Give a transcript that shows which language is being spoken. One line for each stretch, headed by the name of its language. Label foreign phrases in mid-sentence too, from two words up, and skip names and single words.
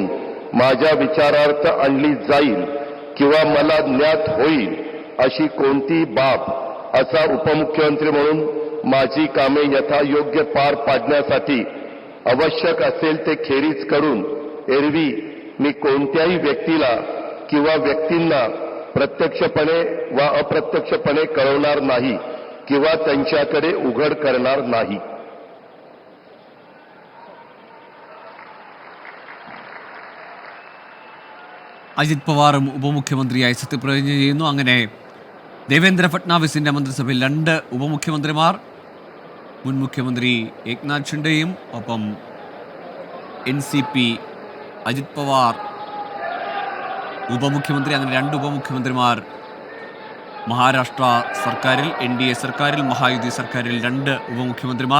Marathi: माझ्या विचारार्थ आणली जाईल किंवा मला ज्ञात होईल अशी कोणती बाब असा उपमुख्यमंत्री म्हणून माझी कामे यथायोग्य पार पाडण्यासाठी आवश्यक असेल ते खेरीज करून एरवी मी कोणत्याही व्यक्तीला किंवा व्यक्तींना प्रत्यक्षपणे व अप्रत्यक्षपणे कळवणार नाही किंवा त्यांच्याकडे उघड करणार नाही.
Malayalam: അജിത് പവാറും ഉപമുഖ്യമന്ത്രിയായി സത്യപ്രതിജ്ഞ ചെയ്യുന്നു. അങ്ങനെ ദേവേന്ദ്ര ഫഡ്നാവിസിന്റെ മന്ത്രിസഭയിൽ 2 ഉപമുഖ്യമന്ത്രിമാർ, മുൻ മുഖ്യമന്ത്രി ഏക്നാഥ് ഷിൻഡെയും ഒപ്പം NCP അജിത് പവാർ ഉപമുഖ്യമന്ത്രി, അങ്ങനെ 2 ഉപമുഖ്യമന്ത്രിമാർ മഹാരാഷ്ട്ര സർക്കാരിൽ, NDA സർക്കാരിൽ, മഹായുതി സർക്കാരിൽ 2 ഉപമുഖ്യമന്ത്രിമാർ.